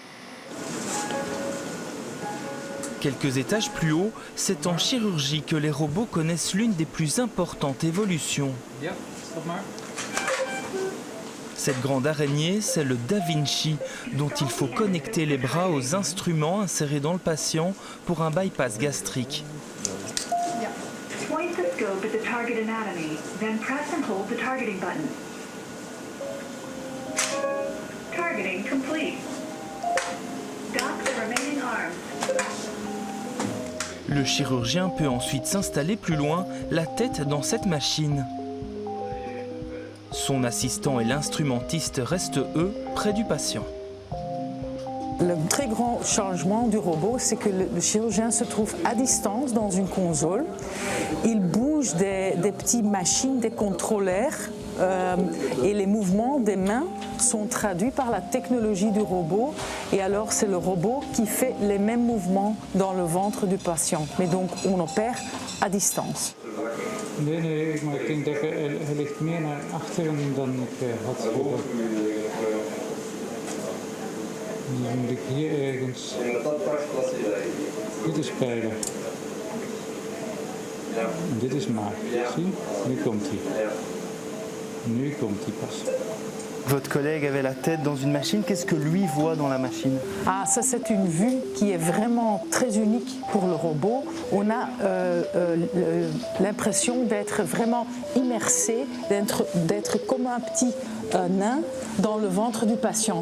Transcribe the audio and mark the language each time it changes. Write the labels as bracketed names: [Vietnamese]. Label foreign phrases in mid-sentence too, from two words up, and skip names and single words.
[French] Quelques étages plus haut, c'est en chirurgie que les robots connaissent l'une des plus importantes évolutions. Cette grande araignée, c'est le Da Vinci, dont il faut connecter les bras aux instruments insérés dans le patient pour un bypass gastrique. [English] Point the scope at the target anatomy, then press and hold the targeting button. Targeting complete. Dock the remaining arms. [French] Le chirurgien peut ensuite s'installer plus loin, la tête dans cette machine. Son assistant et l'instrumentiste restent, eux, près du patient. Le très grand changement du robot, c'est que le chirurgien se trouve à distance dans une console. Il bouge des petites machines, des contrôleurs, et les mouvements des mains sont traduits par la technologie du robot. Et alors, c'est le robot qui fait les mêmes mouvements dans le ventre du patient. Mais donc, on opère à distance. [Dutch] Nee, maar ik denk dat hij ligt meer naar achteren dan ik had gedacht. Dan moet ik hier ergens. Dit is pijlen. En dit is maag. Zie? Nu komt hij. Nu komt hij pas. [French] Votre collègue avait la tête dans une machine. Qu'est-ce que lui voit dans la machine? Ah, ça c'est une vue qui est vraiment très unique pour le robot. On a l'impression d'être vraiment immersé, d'être comme un petit nain dans le ventre du patient.